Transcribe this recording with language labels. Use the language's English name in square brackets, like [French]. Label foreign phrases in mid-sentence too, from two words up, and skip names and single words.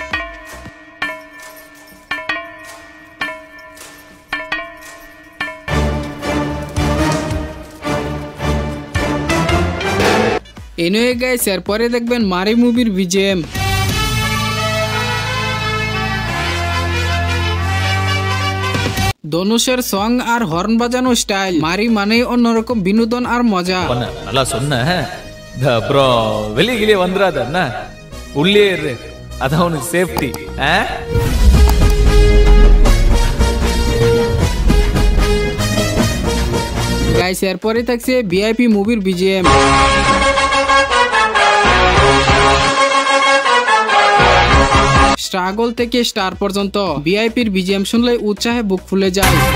[English] anyway guys [Bangla] এরপরে দেখবেন মারি মুভির বিজিএম। ধনুষের সং আর হর্ন বাজানো স্টাইল, মারি মানে অন্যরকম বিনোদন আর মজা। [Tamil] நல்லா சொன்ன அப்புறம் வெளியே வந்துடாதன்னா உள்ளே இரு, அதான் உனக்கு சேஃப்டி। [Bangla] গাইস এরপরে থাকছে ভিআইপি মুভির বিজিএম। স্ট্রাগল থেকে স্টার পর্যন্ত ভিআইপির বিজিএম শুনলে উৎসাহে বুক ফুলে যায়।